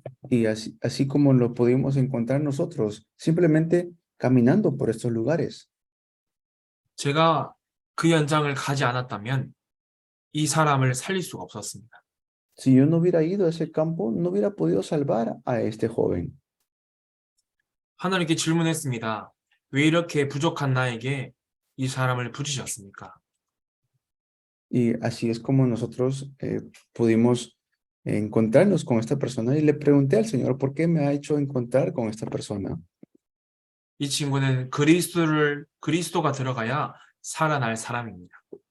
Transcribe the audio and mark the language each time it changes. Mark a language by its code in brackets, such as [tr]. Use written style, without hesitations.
[es] Y así como lo pudimos encontrar nosotros, simplemente caminando por estos lugares. [ko] 제가 그 현장을 가지 않았다면 이 사람을 살릴 수가 없었습니다. [es] Si yo no hubiera ido a ese campo, no hubiera podido salvar a este joven. [ko] 하나님께 질문했습니다. 왜 이렇게 부족한 나에게 이 사람을 부르셨습니까? [es] Y así es como nosotros pudimos encontrarnos con esta persona y le pregunté al Señor, ¿por qué me ha hecho encontrar con esta persona? [ko] 이 친구는 그리스도가 들어가야 살아날 사람입니다.